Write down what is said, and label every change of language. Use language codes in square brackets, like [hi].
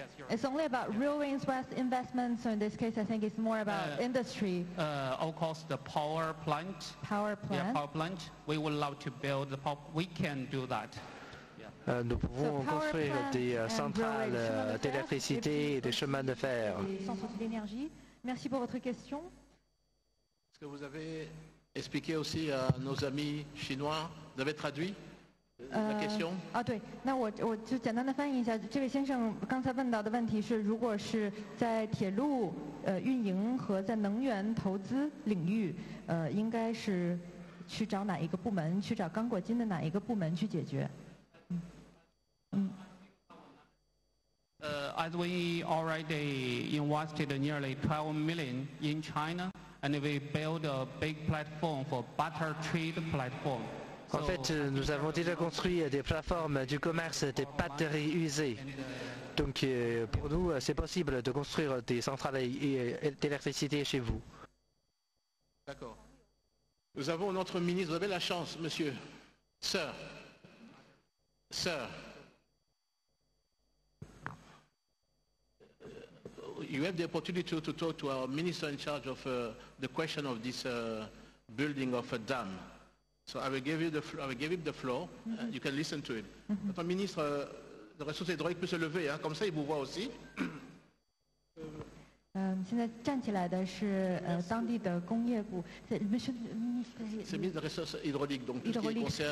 [en] It's only about railway investments, so in this case I think it's more about industry. Of course, the power plant. Power plant. Yeah, power plant. We would love to build the power. We can do that. [fr] Nous pouvons construire des centrales d'électricité et des chemins de fer. Sans souci d'énergie. Merci pour votre question. Est-ce que vous avez expliqué aussi à nos amis chinois, vous avez traduit la question? [zh] 对，那我就简单的翻译一下。这位先生刚才问到的问题是，如果是在铁路运营和在能源投资领域，应该是去找哪一个部门？去找刚果金的哪一个部门去解决？ [en] As we already invested nearly 12 million in China, and we built a big platform for barter trade platform. [fr] En fait, nous avons déjà construit des plateformes du commerce des batteries usées. Donc, pour nous, c'est possible de construire des centrales d'électricité chez vous. D'accord. Nous avons notre ministre. Vous avez la chance, monsieur. [en] Sir. You have the opportunity to talk to our minister in charge of the question of this building of a dam. So I will give him the floor. You can listen to him. [fr] Notre ministre de ressources hydrauliques peut se lever, hein, comme ça il vous voit aussi. [zh] 现在站起来的是当地的工业部， [fr] C'est le ministre des ressources hydrauliques, donc tout ce qui concerne